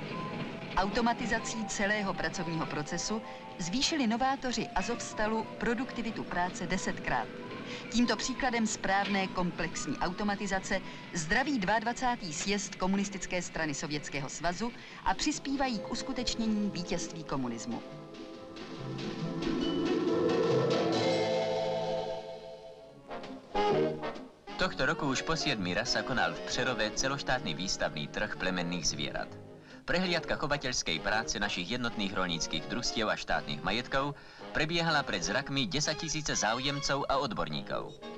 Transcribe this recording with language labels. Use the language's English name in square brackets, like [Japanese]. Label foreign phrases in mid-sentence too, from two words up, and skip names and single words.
[Czech] Automatizací celého pracovního procesu zvýšili novátoři Azovstalu produktivitu práce 10krát. Tímto příkladem správné komplexní automatizace zdraví 22. sjezd Komunistické strany Sovětského svazu a přispívají k uskutečnění vítězství komunismu. [Slovak] Tohto roku už po 7. raz sa konal v Přerove celoštátny výstavný trh plemenných zvierat. Prehliadka chovateľskej práce našich jednotných roľníckych družstiev a štátnych majetkov prebiehala pred zrakmi 10 000 záujemcov a odborníkov.